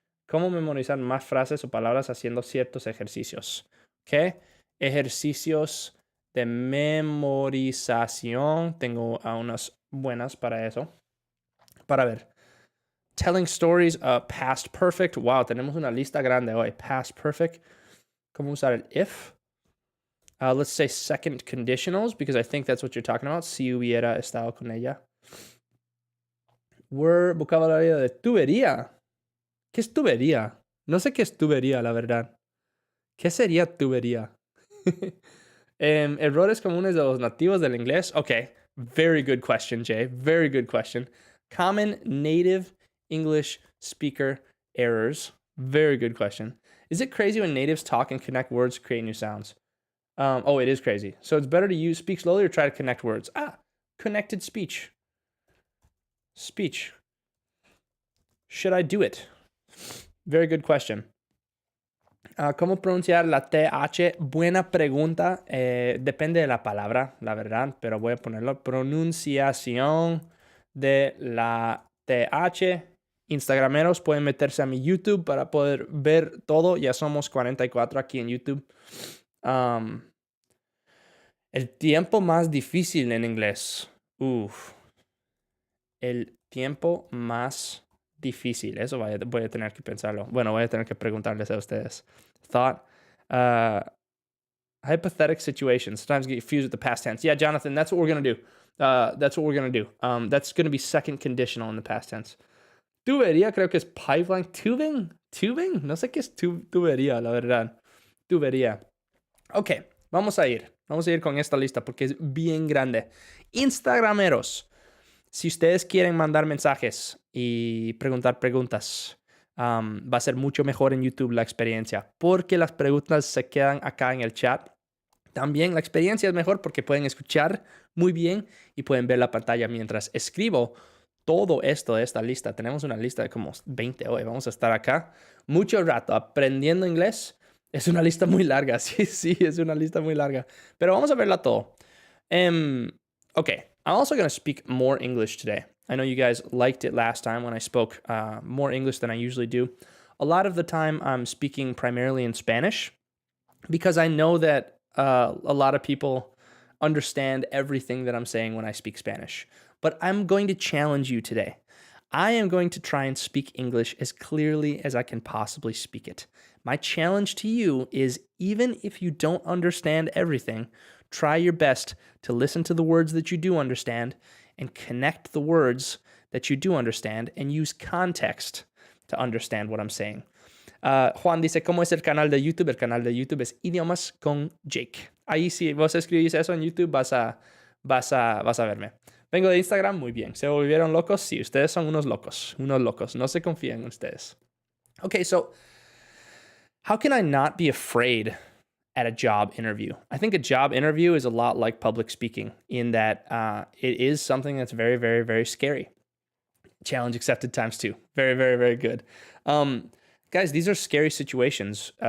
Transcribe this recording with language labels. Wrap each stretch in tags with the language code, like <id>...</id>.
<es>¿Cómo memorizar más frases o palabras haciendo ciertos ejercicios? Okay, ejercicios de memorización. Tengo unas buenas para eso. Para ver.</es> <en>Telling stories, past perfect.</en> <es>Wow, tenemos una lista grande hoy. Past perfect. ¿Cómo usar el if?</es> <en>Let's say second conditionals, because I think that's what you're talking about.</en> <es>Si hubiera estado con ella. Word, vocabulario de tubería. ¿Qué es tubería? No sé qué es tubería, la verdad. ¿Qué sería tubería? Errores comunes de los nativos del inglés.</es> <en>Okay, very good question, Jay. Very good question. Common native English speaker errors. Very good question. Is it crazy when natives talk and connect words to create new sounds? Oh, it is crazy. So it's better to speak slowly or try to connect words. Connected speech. Speech. Should I do it? Very good question.</en> <es>¿Cómo pronunciar la TH? Buena pregunta. Depende de la palabra, la verdad, pero voy a ponerlo. Pronunciación de la TH. Instagrameros pueden meterse a mi YouTube para poder ver todo. Ya somos 44 aquí en YouTube. El tiempo más difícil en inglés. El tiempo más difícil. Eso voy a tener que pensarlo. Bueno, voy a tener que preguntarles a ustedes.</es> <en>Thought. Hypothetical situations. Sometimes get confused with the past tense. Yeah, Jonathan, that's what we're going to do. That's what we're going to do. That's going to be second conditional in the past tense.</en> <es>Tubería creo que es pipeline. Tubing? Tubing? No sé qué es tubería, la verdad. Tubería. Ok, vamos a ir. Vamos a ir con esta lista porque es bien grande. Instagrameros. Si ustedes quieren mandar mensajes y preguntar preguntas, va a ser mucho mejor en YouTube la experiencia porque las preguntas se quedan acá en el chat. También la experiencia es mejor porque pueden escuchar muy bien y pueden ver la pantalla mientras escribo todo esto de esta lista. Tenemos una lista de como 20 hoy. Vamos a estar acá mucho rato aprendiendo inglés. Es una lista muy larga. Sí, es una lista muy larga. Pero vamos a verla todo.</es> <en>Okay, I'm also going to speak more English today. I know you guys liked it last time when I spoke more English than I usually do. A lot of the time I'm speaking primarily in Spanish because I know that a lot of people understand everything that I'm saying when I speak Spanish. But I'm going to challenge you today. I am going to try and speak English as clearly as I can possibly speak it. My challenge to you is, even if you don't understand everything, try your best to listen to the words that you do understand and connect the words that you do understand and use context to understand what I'm saying.</en> <es>Juan dice, ¿cómo es el canal de YouTube? El canal de YouTube es Idiomas con Jake. Ahí si vos escribís eso en YouTube vas a verme. Vengo de Instagram, muy bien. ¿Se volvieron locos? Sí, ustedes son unos locos. No se confíen en ustedes.</es> <en>Okay, so how can I not be afraid at a job interview? I think a job interview is a lot like public speaking in that it is something that's very, very, very scary. Challenge accepted times 2. Very, very, very good. Guys, these are scary situations.</en>